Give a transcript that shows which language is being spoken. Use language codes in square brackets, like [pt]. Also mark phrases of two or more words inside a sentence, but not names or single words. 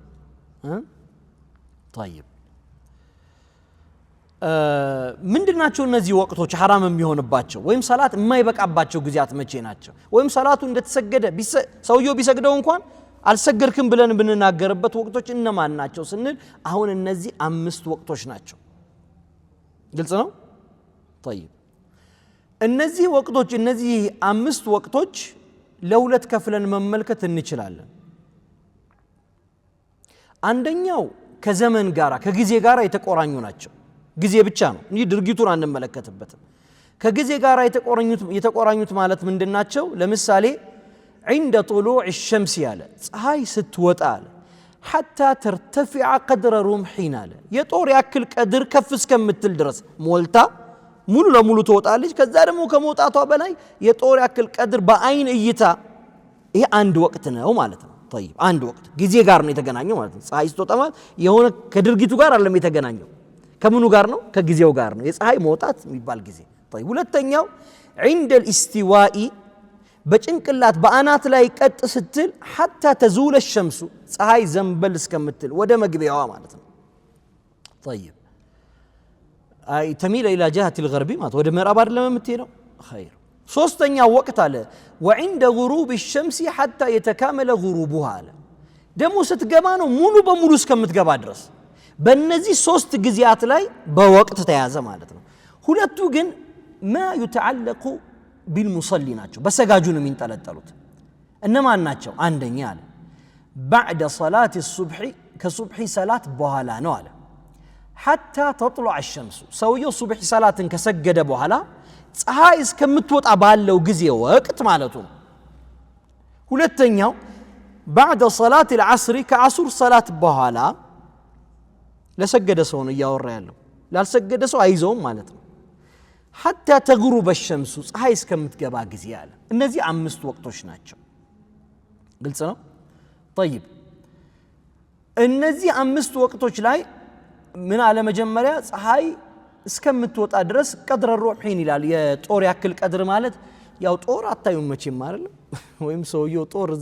[am] طيب ምንድናቸው እነዚህ ወቅቶች حرام የሚሆንባቸው ወይም ሰላት የማይበቃባቸው ጊዜያት መቼ ናቸው ወይም ሰላቱ እንደተሰገደ ሰውየው ቢሰግደው እንኳን አልሰገድክም ብለን ብንናገርበት ወቅቶች እነማን ናቸው ስንል አሁን እነዚህ አምስት ወቅቶች ናቸው ግልጽ ነው طيب እነዚህ ወቅቶች እነዚህ አምስት ወቅቶች ለሁለት ከፍለን መመልከት እንችላለን አንደኛው ከዘመን ጋራ ከጊዜ ጋራ የተቆራኙ ናቸው ጊዜ ብቻ ነው እንጂ ድርጊቱን አንመለከትበትም ከጊዜ ጋራ የተቆራኙት ማለት ምንድናቸው ለምሳሌ [ar] عند طلوع الشمس [am] ያለ ፀሐይ ስትወጣ አለ [ar] حتى ترتفع قدر رمحين [am] አለ የጦር ያክል ቀድር ከፍ እስከምትል ድረስ ሞልታ ሙሉ ለሙሉ ተወጣለች ከዛ ደግሞ ከመውጣቷ በላይ የጦር ያክል ቀድር በአይን እይታ ይሄ አንድ ወቅት ነው ማለት ነው طيب አንድ ወቅት ጊዜ ጋር ነው የተገናኘው ማለት ነው ፀሐይ ስትወጣ ማለት የሆነ ከድርጊቱ ጋር አይደለም የተገናኘው ከምኑ ጋር ነው ከጊዜው ጋር ነው የፀሐይ መውጣት የሚባል ጊዜ طيب ሁለተኛው [ar] عند الاستواء [am] በጭንቅላት በአናት ላይ ቀጥ ስትል [ar] حتى تزول الشمس [am] ፀሐይ ዘንበል እስከምትል ወደ መግቢያዋ ማለት ነው [ar] طيب اي تميل الى جهه الغرب [am] ማለት ወደ ምዕራብ አይደለም የምትሄደው خير ሶስተኛው ወቅት አለ [ar] وعند غروب الشمس حتى يتكامل غروبها [am] አለ ደሞ ስትገባ ነው ሙሉ በሙሉ እስከምትገባ ድረስ በእነዚህ ሶስት ጊዜያት ላይ በወቅት ተያዘ ማለት ነው ሁለቱ ግን [ar] ما يتعلق بالمصلي [am] ናቸው በሰጋጁ ነው የሚንጠለጠሉት እነማን ናቸው አንደኛ አለ [ar] بعد صلاه الصبح [am] ከሱብሒ ሰላት በኋላ ነው አለ [ar] حتى تطلع الشمس [am] ሰውየው ሱብሒ ሰላትን ከሰገደ በኋላ ፀሐይ እስከምትወጣ ባለው ጊዜ ወቅት ማለት ነው ሁለተኛው [ar] بعد صلاه العصر [am] ከአሱር ሰላት በኋላ ለሰገደ ሰው ነው ያወራ ያለው ላልሰገደ ሰው አይዘውም ማለት ነው [ar] حتى تغرب الشمس [am] ፀሐይ እስከምትገባ ጊዜ አለ እነዚህ አምስት ወቅቶች ናቸው ግልጽ ነው طيب እነዚህ አምስት ወቅቶች ላይ ምን አለ መጀመሪያ ፀሐይ እስከምትወጣ ድረስ ቀድረ ሩሒን ይላል የጦር ያክል ቀድር ማለት ያው ጦር አታዩም መቼም አይደል ወይም ሰውየው ጦር እዛ